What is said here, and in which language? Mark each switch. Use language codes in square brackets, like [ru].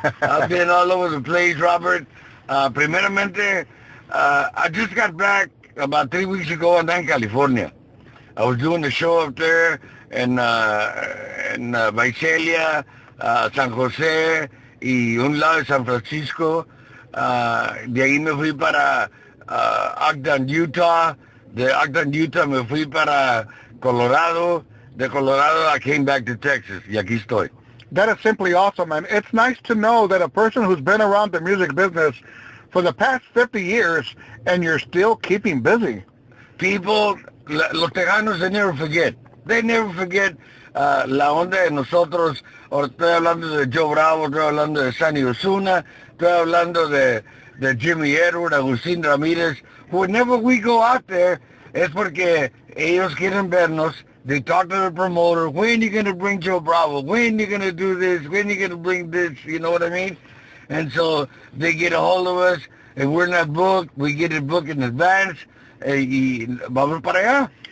[en] I've been all over the place, Robert. [es] Primeramente, [en] I just got back about 3 weeks ago in California. I was doing a show up there in Visalia, San José [es] y un lado de [en] San Francisco. [es] De ahí me fui para Ogden, Utah. De Ogden, Utah me fui para Colorado. [en] De Colorado I came back to Texas [es] y aquí estoy. [en] That is simply awesome, and it's nice to know that a person who's been around the music business for the past 50 years and you're still keeping busy. People, [es] los tejanos, [en] they never forget. They never forget [es] la onda de nosotros. Ahora estoy hablando de Joe Bravo, estoy hablando de Sandy Osuna, estoy hablando de Jimmy Edward, Agustín Ramírez. [en] Whenever we go out there, [es] es porque ellos quieren vernos. [en] They talk to the promoter, when are you going to bring Joe Bravo? When are you going to do this? When are you going to bring this? You know what I mean? And so they get a hold of us, and we're not booked. We get it booked in advance, [es] y vamos para allá.